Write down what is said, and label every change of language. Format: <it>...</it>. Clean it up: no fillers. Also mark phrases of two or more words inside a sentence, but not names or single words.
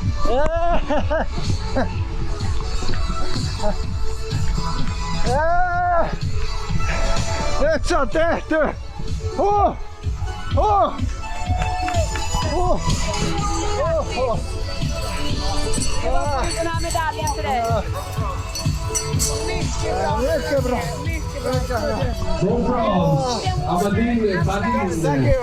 <fi>Nyt se on tehty!</fi> <sv>Den här medaljen till dig. Mycket bra!</sv> <en>From France, Abadine Badine,</en>